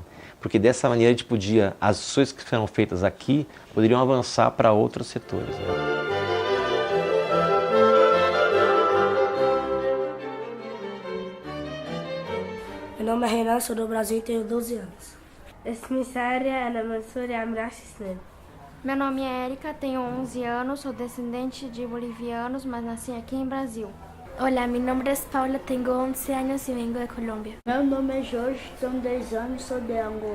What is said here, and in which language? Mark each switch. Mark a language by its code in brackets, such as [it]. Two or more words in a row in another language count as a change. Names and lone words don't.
[pt] Porque dessa maneira a gente podia, as ações que foram feitas aqui poderiam avançar para outros setores, né? Meu nome é Renan, sou do Brasil e tenho 12 anos. [ar] اسمي سارة أنا من سوريا عمري 10 سنين. [pt] Meu nome é Érica, tenho 11 anos, sou descendente de bolivianos, mas nasci aqui em Brasil. [es] Hola, mi nombre es Paula, tengo 11 años y vengo de Colombia. [pt] Meu nome é Jorge, tenho 10 anos, sou de Angola.